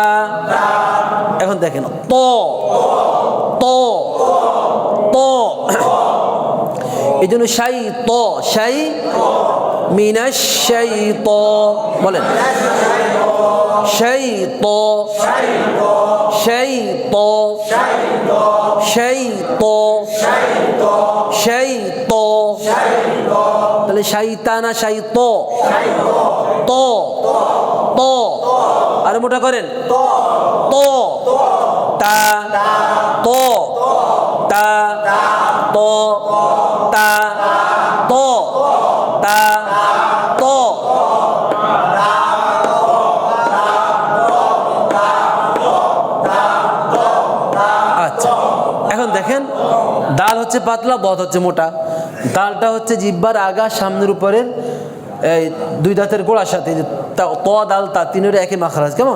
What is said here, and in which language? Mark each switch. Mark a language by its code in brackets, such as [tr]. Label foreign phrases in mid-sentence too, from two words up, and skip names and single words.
[bn] এখন দেখেন ত ত ত, এই জন্য শাই ত, শাই মিনাশ শাই ত, বলেন শাই ত শাই ত শাই ত শাই ত। তাহলে শাইতানা, শাই ত ত ত। আর মোটা করেন ত তা ত তা ত তা ত তা ত। আচ্ছা, এখন দেখেন দাল হচ্ছে পাতলা, বদ হচ্ছে মোটা। দালটা হচ্ছে জিহ্বার আগা, সামনের উপরের এই দুই দাঁতের গোড়ার সাথে, ত দাল তা, তিনের একই মাখরাজ, কেমন?